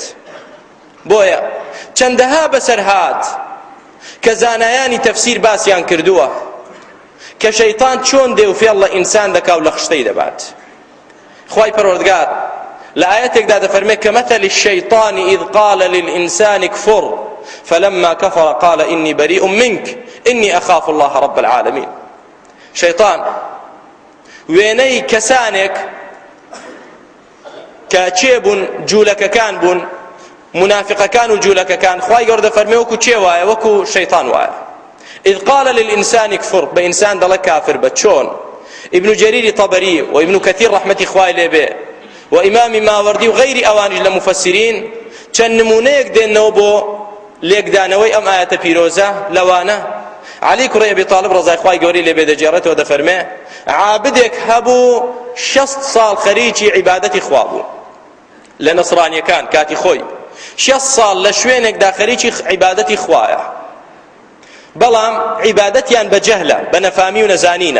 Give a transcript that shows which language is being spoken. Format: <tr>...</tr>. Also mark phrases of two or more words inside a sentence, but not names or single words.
<ckb>بۆیە چەندەها بەسەر هات کە زانایانی تەفسیر باسییان کردووە کە شەیطان چۆن دێ و فێڵ لە ئینسان دەکا و لە خشتەی دەبات. خوای پەروەردگار لە ئاەتێکدا دەفەرمێ کە</ckb> <ar>مەثل الشەیطان إذ قال للإنسان كفر فلما كفر قال إني بريء منك إني أخاف الله رب العالمين.</ar> <ckb>شەیطان وێنەی کەسانێک کە چێ بوون، جوولەکەکان بوون، منافقەکان و جوولەکەکان، خوای گەورە دەفەرمێ وەکو چێ وایە؟ وەکو شەیطان وایە.</ckb> <ar>إذ قال للإنسان كفر،</ar> <ckb>بإنسان دڵە کافر بە. چۆن؟ ابن جرير طبري وابن كثير رحمة خوای لێ بێ وإمام ماوردي</ckb> <ar>وغير أوانج لمفسرين</ar> <ckb>چەند نمونەیەک دێنەوە بۆ لێکدانەوەی ئەم ئاەتە پیرۆزە لەوانە. علی کوڕی ئەبی طالب ڕەزای خوای گەورەی لێ بێ دەجێڕێتەوە، دەفەرمێ عابدێک هەبوو 60 ساڵ خەریکی عیبادەتی خوا بوو لە نەسڕانیەکان کاتی خۆی، 60 ساڵ لە شوێنێکدا خەریکی عیبادەتی خوایە، بەڵام عیبادەتیان بە جەهلە، بە نەفامی و نەزانینە.</ckb>